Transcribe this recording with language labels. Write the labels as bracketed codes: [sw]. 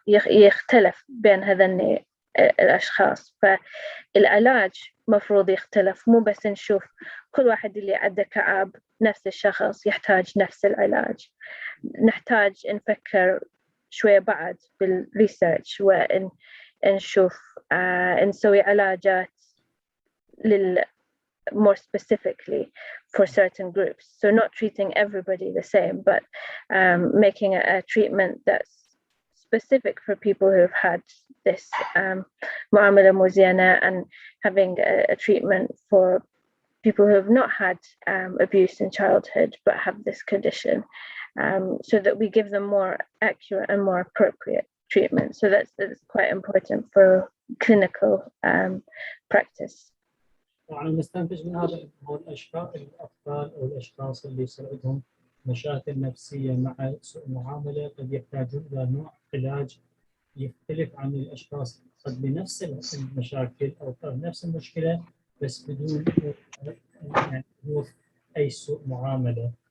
[ar] يختلف بين هذين الأشخاص، فالعلاج مفروض يختلف، مو بس نشوف كل واحد اللي عنده كآب نفس الشخص يحتاج نفس العلاج. نحتاج نفكر شوية بعد بالريسيرش ونشوف نسوي علاجات [en] more specifically for certain groups. So not treating everybody the same, but making a treatment that's specific for people who have had this [ar] mu'amala muziyana [en] and having a treatment for people who have not had abuse in childhood but have this condition, so that we give them more accurate and more appropriate treatment. So that's quite important for clinical practice. [ar] وعلى نستنتج من هذا هو الأطفال أو الأشخاص اللي يصير عندهم مشاكل نفسية مع سوء معاملة قد يحتاجون إلى نوع علاج يختلف عن الأشخاص قد بنفس المشاكل أو نفس المشكلة بس بدون يعني أي سوء معاملة.